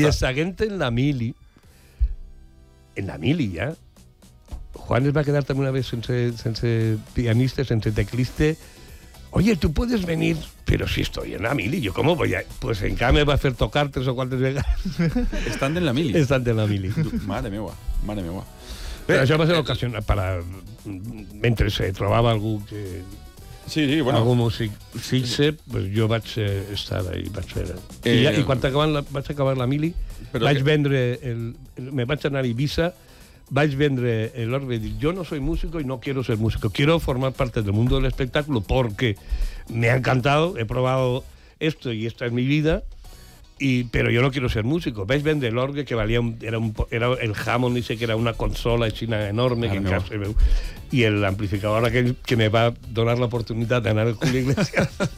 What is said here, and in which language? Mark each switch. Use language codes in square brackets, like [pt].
[ca] I el següent en la mili ja Juan es va quedar també [es] una vez [ca] sense pianista, sense teclista. [es] Oye, tú puedes venir, pero si estoy en la mili, ¿yo cómo voy a...? Pues en cambio me va a hacer tocar tres o cuatro veces. ¿Estando en la mili? Estando en la mili. Madre mía. [ca] Pero això va ser ocasión para... Mentre se trobava algú que... Sí, bueno. Algú músic fixe, pues jo vaig estar ahí, vaig fer... I quan vaig acabar la mili, vaig vendre... Me vaig anar a Ibiza... Vaig vendre l'orbe i dic, [es] jo no soy músico i no quiero ser músico, quiero formar parte del mundo del espectáculo porque me ha encantado, he probado esto y esta es mi vida, pero yo no quiero ser músico. [ca] Vaig vendre l'orbe, que valia era el Hammond, [es] dice que era una consola china enorme, [ca] que encara se veu, i l'amplificador que me va donar l'oportunitat d'anar a Julio Iglesias.